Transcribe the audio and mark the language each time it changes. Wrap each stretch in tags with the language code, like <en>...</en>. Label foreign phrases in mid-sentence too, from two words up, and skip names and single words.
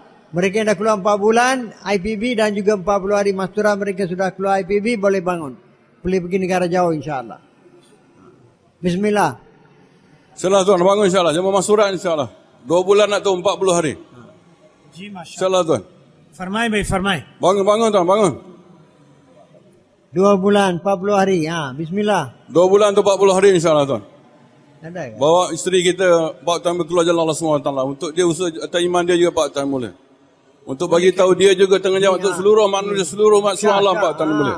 <ms>Mereka yang dah keluar 4 bulan IPB dan juga 40 hari masturat, mereka sudah keluar IPB, boleh bangun. Boleh pergi negara jauh insyaAllah. Bismillah. InsyaAllah tuan, bangun insyaAllah. Jemaah masturat insyaAllah. 2 bulan atau 40 hari. InsyaAllah tuan.</ms> <ur>فرمائیں بھائی، فرمائیں.</ur> <ms>Bangun tuan, bangun. 2 bulan 40 hari. Bismillah. 2 bulan atau 40 hari insyaAllah tuan. Ada ke? Bawa isteri kita</ms> <en>part time</en> <ms>keluar jalan Allah SWT. Untuk dia usaha atas iman dia juga</ms> <en>part time</en> <ms>boleh. Untuk bagi tahu dia juga tanggungjawab untuk seluruh manusia, seluruh manusia Allah</ms> <en>part time</en> <ms>boleh.</ms>